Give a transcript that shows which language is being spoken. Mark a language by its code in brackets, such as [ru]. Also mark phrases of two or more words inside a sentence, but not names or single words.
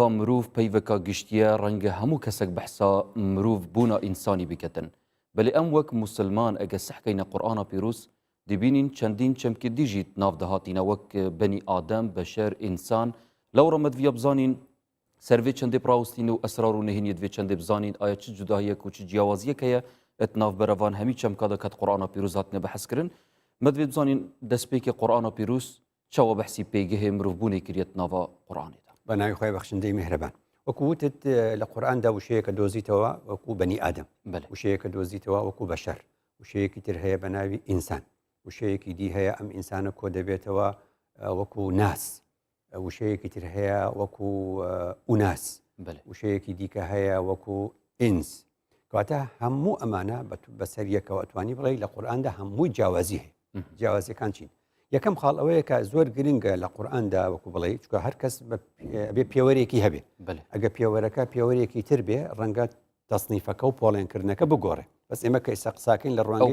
[ku] mirov peyveka giştiye renge hemû kesek behsa mirov bûna însanî biketin belê em wek musilman ege sehkeyne qur'ana pîroz dibînîn çendîn çemkê dî jî nav de hatîne wek benî adem beşer însan lewra me diviya bizanîn ser vê çendê pirawistîn û esrar û nehîniyê divê çendê bizanîn aya çi cudahiyek û çi ciyawaziyek heye et navberevan hemî çemka de ket qur'ana pîroz hatine behezkirin me divê bizanîn destpêkê qur'ana pîroz çawa behsî pêgihê mirovbûnê kiriye nava qur'anê da [ckb] بەناوی خۆی بەخشندەی میهرەبان وەکو وتت لە قورئاندا وشەیەکە دۆزیتەوە وەکو بەنی ئادەم وشەیەکە دۆزیتەوە وەکو بەشەر وشەیەکی تر هەیە بە ناوی ئینسان وشەیەکی دی هەیە ئەم ئینسانە کۆ دەبێتەوە وەکو ناس وشەیەکی تر هەیە وەکو ئوناس وشەیەکی دیکە هەیە وەکو ئینس کەواتە هەموو ئەمانە بەسەر یەکەوە ئەتوانی بڵێ لە قورئاندا هەمووی جیاوازی هەیە جیاوازیەکان چین یەکەم خاڵ ئەوەیە کە زۆر گرنگە لە قورئاندا وەکو بڵێ چونکە هەر کەس بێ پێوەرێکی هەبێ ئەگە پێوەرەکە پێوەرێکی تر بێ ڕەنگە تەصنیفەکە و پۆڵێنکردنەکە بگۆڕێ بەس ئێمە کە ئێستا قساکەین لە ڕوانگەی